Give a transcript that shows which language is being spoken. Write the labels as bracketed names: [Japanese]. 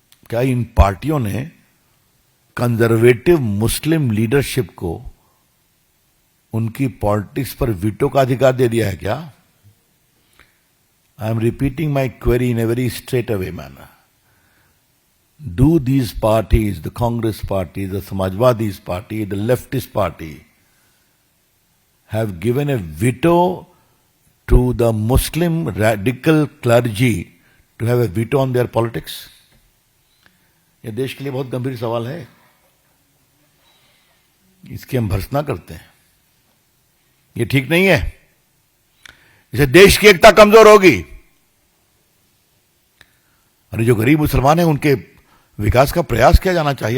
[Hindi] क्या इन पार्टियों ने कंजर्वेटिव मुस्लिम लीडरशिप को उनकी पॉलिटिक्स पर वीटो का अधिकार दे दिया है क्या? [English] I am repeating my query in a very straight away manner. Do these parties, the Congress party, the Samajwadi's party, the leftist party, have given a veto to the Muslim radical clergy to have a veto on their politics? [Hindi] ये देश के लिए बहुत गंभीर सवाल है, इसकी हम भर्त्सना करते हैं। ये ठीक नहीं है, इससे देश की एकता कमजोर होगी। और जो गरीब मुसलमान हैं उनके विकास का प्रयास किया जाना चाहिए।